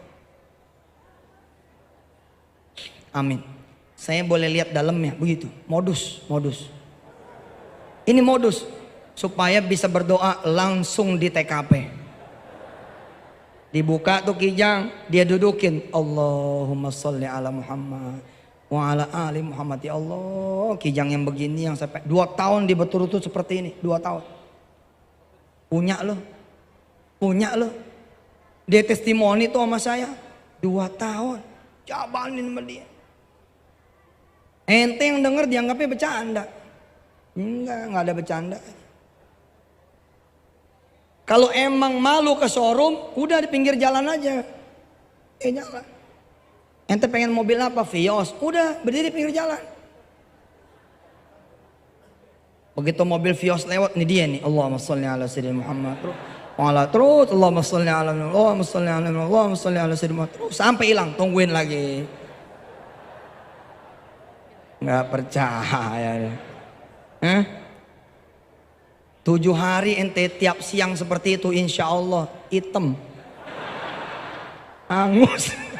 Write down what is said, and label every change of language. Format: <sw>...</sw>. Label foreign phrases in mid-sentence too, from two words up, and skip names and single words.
<id>Amin. Saya boleh lihat dalamnya begitu. Modus. Ini modus supaya bisa berdoa langsung di TKP. Dibuka tuh Kijang, dia dudukin</id> <ar>اللهم صل على محمد وعلى آل محمد. يا الله,</ar> <id>Kijang yang begini yang sampai 2 tahun dia berturut-turut seperti ini, 2 tahun. Punya lo. Dia testimoni tuh sama saya 2 tahun. Jabanin sama dia. Ente yang denger dianggapnya bercanda. Enggak ada bercanda. Kalau emang malu ke showroom, udah di pinggir jalan aja. Jalan. Ente pengen mobil apa? Vios. Udah berdiri di pinggir jalan. Begitu mobil Vios lewat, nih dia nih.</id> <ar>اللهم صل على سيدنا محمد. Terus اللهم صل على سيدنا محمد.</ar> <id>Terus sampai hilang, tungguin lagi. Nggak percaya. 7 hari ente tiap siang seperti itu,</id> <ar>إن شاء الله</ar> <id>hitam, angus.</id>